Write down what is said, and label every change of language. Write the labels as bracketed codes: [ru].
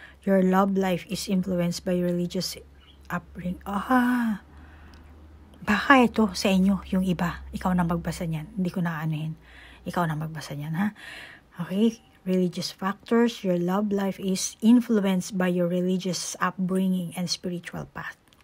[en] Your love life is influenced by religious upbringing. [tl] Baka ito sa inyo, yung iba. Ikaw na magbasa niyan. Hindi ko na anuhin. Ikaw na magbasa niyan, ha? [en] Okay? Religious factors. Your love life is influenced by your religious upbringing and spiritual path.